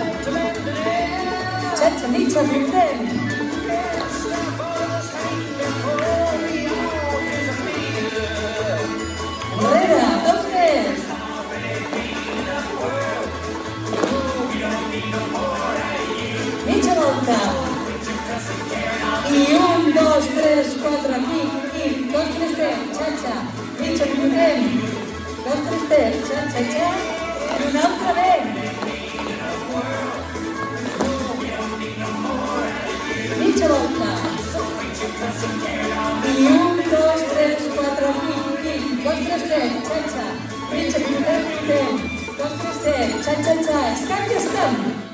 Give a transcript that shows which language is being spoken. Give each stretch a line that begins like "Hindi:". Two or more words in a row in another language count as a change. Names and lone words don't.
Catalan: Xa-xa, mitja, pivotem. Enrere, 2, 3. Mitja volta. I 1, 2, 3, 4, kick, 2, 3, xa-xa, mitja, pivotem. 2, 3, xa-xa, i una altra vez. Mitja volta. I 1, 2, 3, 4, kick, 2, 3, xa-xa, mitja, pivotem. 2, 3, xa-xa, escap i escap.